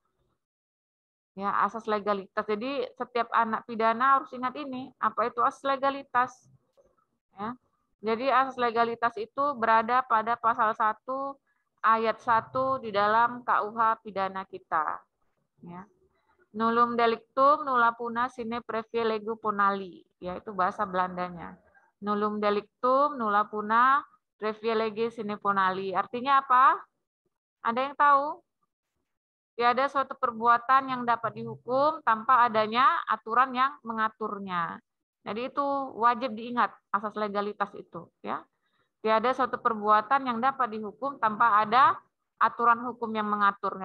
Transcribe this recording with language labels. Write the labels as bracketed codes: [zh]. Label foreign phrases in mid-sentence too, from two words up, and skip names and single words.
[id] Ya, asas legalitas. Jadi setiap anak pidana harus ingat ini, apa itu asas legalitas. Ya. Jadi asas legalitas itu berada pada pasal 1 ayat 1 di dalam KUH pidana kita. Ya. [la] Nullum delictum nulla puna sine previa lege ponali, [id] yaitu bahasa Belandanya. [la] Nullum delictum nulla puna previa lege sine ponali. [id] Artinya apa? Ada yang tahu? Tiada suatu perbuatan yang dapat dihukum tanpa adanya aturan yang mengaturnya. Jadi itu wajib diingat asas legalitas itu, ya. Tiada suatu perbuatan yang dapat dihukum tanpa ada aturan hukum yang mengaturnya.